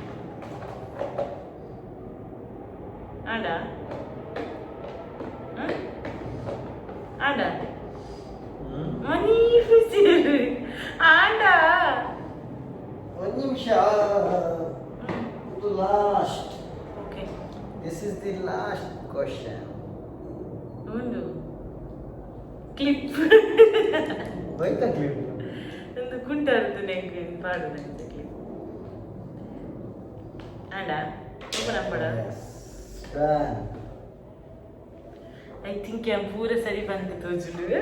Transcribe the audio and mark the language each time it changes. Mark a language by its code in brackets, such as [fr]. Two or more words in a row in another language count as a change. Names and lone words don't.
[tcy] ಹಾ ಆಂಡ ಆಂಡ ಮನಿ ಖುಷಿ ಆಂಡ [kn] ಒಂದು ನಿಮಿಷ. ಇದು ಲಾಸ್ಟ್. ಓಕೆ [en] this is the last question. [kn] ಒಂದು ಕ್ಲಿಪ್ ಹೋಯ್ತಾ ಕ್ಲಿಪ್? [tcy] ಒಂದು ಕುಂಟಾರದ್ದು ನೆಂಗೆ ಪಾಡುದಂತ ಕ್ಲಿಪ್ ಆಂಡ ಓಪನ್ ಅಪ್ಪಡ [en] I think [tcy] ಎಂ ಪೂರ ಸರಿ ಬಂತು ತೋಜುಂಡು